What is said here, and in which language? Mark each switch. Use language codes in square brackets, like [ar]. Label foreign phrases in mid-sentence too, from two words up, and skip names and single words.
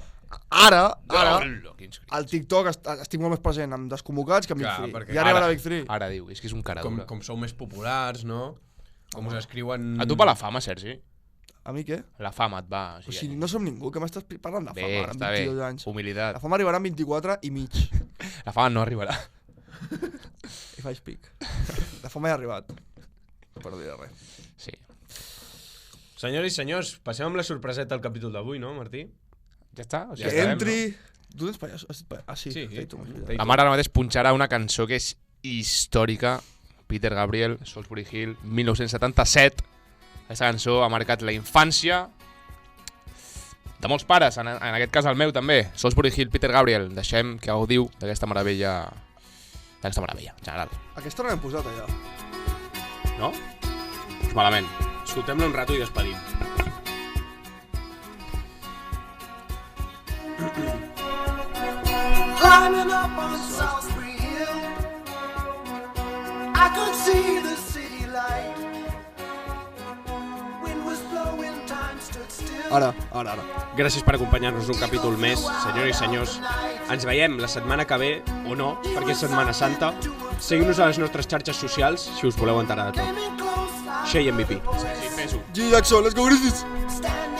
[ca] Ara, al TikTok estic molt més present amb Desconvocats que amb Big 3. Ja arriba la Big 3. Ara diu, és que és un cara dura. Com sou més populars, no? Com us escriuen... A tu va la fama, Sergi? A mi què? La fama et va... O sigui, no som ningú, que m'estàs parlant de fama ara, amb 22 anys. Humilitat. La fama arribarà amb 24 i mig. La fama no arribarà. [en] If I speak. [ca] La fama ja ha arribat. No per dir res. Sí. Senyors i senyors, passem amb la sorpreseta del capítol d'avui, no, Martí? Ja està? O sigui, que entri... Tu tens pallasso? Ah, sí. La mare ara mateix punxarà una cançó que és històrica. Peter Gabriel, Salisbury Hill, 1977. Aquesta cançó ha marcat la infància de molts pares, en aquest cas el meu també. Salisbury Hill, Peter Gabriel. Deixem que gaudiu d'aquesta meravella. D'aquesta meravella, en general. Aquesta no l'hem posat allà. No? Pues malament. Escoltem-la un rato i despedim. [en] Climbing up on Salisbury Hill, I could see the city light. Wind was blowing, time stood still. [ca] Ara. Gràcies per acompanyar-nos un capítol més, senyores i senyors. Ens veiem la setmana que ve, o no, perquè és Setmana Santa. Seguiu-nos a les nostres xarxes socials si us voleu enterar de tot. Shea MVP. Sí, fes-ho. G. Jackson, [en] let's go Grizzlies!